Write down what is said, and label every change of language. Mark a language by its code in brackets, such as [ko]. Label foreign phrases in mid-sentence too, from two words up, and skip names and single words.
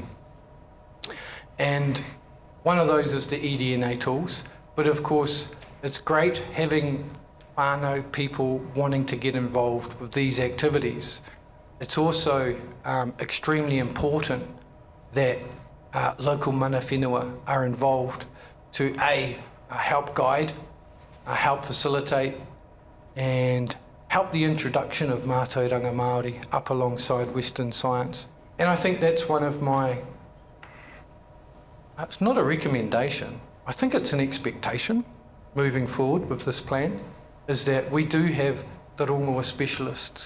[en] And one of those is the eDNA tools, but of course it's great having whānau people wanting to get involved with these activities. It's also extremely important that local [mi] mana whenua [en] are involved to help guide, help facilitate, and help the introduction of [mi] mātauranga Māori [en] up alongside Western science. And I think that's one of my, it's not a recommendation, I think it's an expectation moving forward with this plan, is that we do have the rongoa specialists.